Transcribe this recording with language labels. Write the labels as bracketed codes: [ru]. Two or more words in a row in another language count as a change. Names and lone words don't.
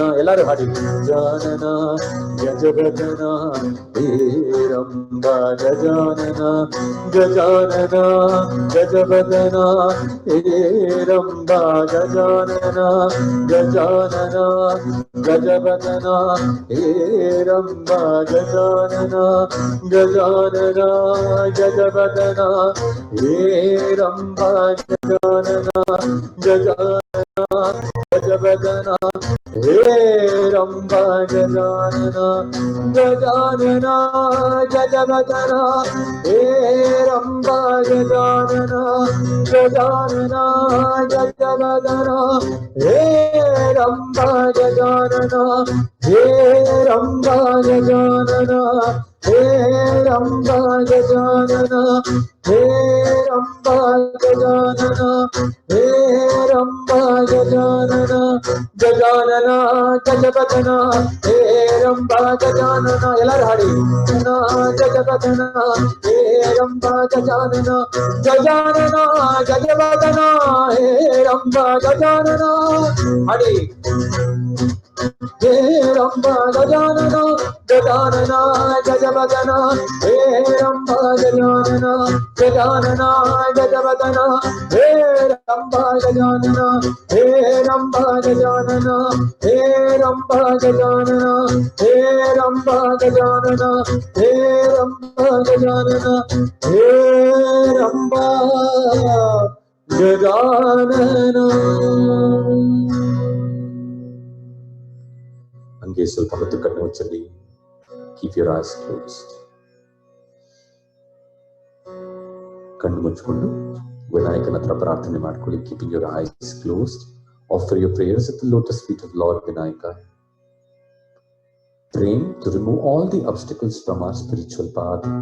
[kn] ಎಲ್ಲರು ಹಾಡಿ. [sa] Gajanana Gajavadana Heramba Gajanana Gajanana Gajavadana Heramba Gajanana Gajanana Gajavadana Heramba Gajanana Gajanana Gajavadana Heramba Gajanana Gajanana गजवदना हे रंबा गजानना गजानना गजवदना हे रंबा गजानना गजानना गजवदना हे रंबा गजानना हे रंबा गजानना हे रंबा गजानना हे रंबा गजानना हे रंबा गजानना गजानना गजवदना हे रंबा गजानना [kn] ಎಲ್ಲರೂ ಹಾಡಿ [sa] गजवदना हे रंबा गजानना गजानना गजवदना हे रंबा गजानना ಹಾಡಿ हे रंबा गजानना गजानना गजवदना हे रंबा गजानना गजानना गजवदना हे रंबा गजानना हे रंबा गजानना हे रंबा गजानना हे रंबा गजानना हे रंबा गजानना हे रंबा गजानना [kn] ಹಂಗೆ ಸ್ವಲ್ಪ ಹೊತ್ತು ಕಣ್ಣು ಮುಚ್ಚಲಿ. [en] Keep your eyes closed. [kn] ಕಣ್ಣು ಮುಚ್ಚಿಕೊಂಡು ವಿನಾಯಕನ ಹತ್ರ ಪ್ರಾರ್ಥನೆ ಮಾಡ್ಕೊಳ್ಳಿ. [en] Keeping your eyes closed. Offer your prayers at the lotus feet of Lord Vinayaka. Praying to remove all the obstacles from our spiritual path.